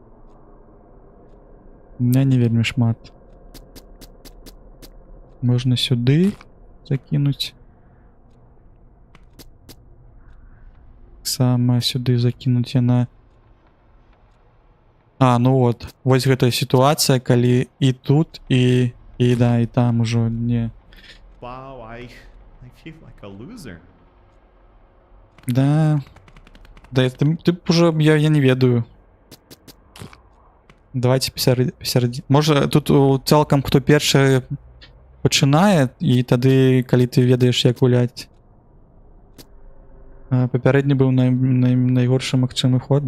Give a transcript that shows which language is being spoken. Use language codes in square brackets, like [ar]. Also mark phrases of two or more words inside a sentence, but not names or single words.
[be] У меня не вельмі шмат. Можна сюды закінуць. Сама сюды закінуць яна. Ну вот. Вось гэтая сітуацыя, калі і тут, і да, і там ужо не. [en] Wow, I feel like a loser. [be] Да, ты уже, я не ведаю. Давайте пасярэдзіне. Можа, тут цалкам хто першы пачынае, і тады, калі ты ведаеш, як гуляць. Папярэдні быў найгоршы магчымы ход.